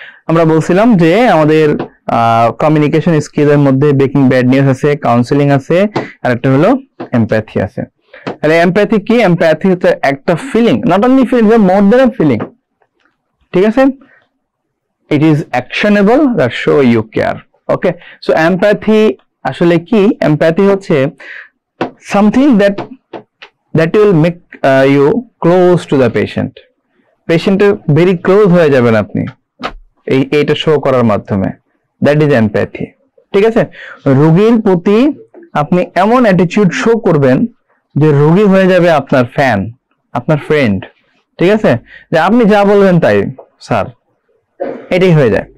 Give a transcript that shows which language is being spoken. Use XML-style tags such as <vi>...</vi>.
<bn>আমরা বলছিলাম যে আমাদের কমিউনিকেশন স্কিলের মধ্যে ব্রেকিং ব্যাড নিউজ আছে, কাউন্সিলিং আছে, আর একটা হলো এমপ্যাথি আছে। তাহলে এমপ্যাথি কি?</bn> <en>Empathy হচ্ছে একটা feeling, not only feeling, more than a feeling, ঠিক আছে। It is actionable that show you care.</en> <bn>Okay, so empathy আসলে কি?</bn> <en>Empathy হচ্ছে something that will make you close to the patient.</en> <bn>পেশেন্টের ভেরি ক্লোজ হয়ে যাবেন আপনি এইটা শো করার মাধ্যমে,</bn> <en>that is empathy,</en> <bn>ঠিক আছে। রোগীর প্রতি আপনি এমন অ্যাটিটিউড শো করবেন যে রোগী হয়ে যাবে আপনার ফ্যান, আপনার ফ্রেন্ড, ঠিক আছে, যে আপনি যা বলবেন তাই স্যার, এটাই হয়ে যায়।</bn>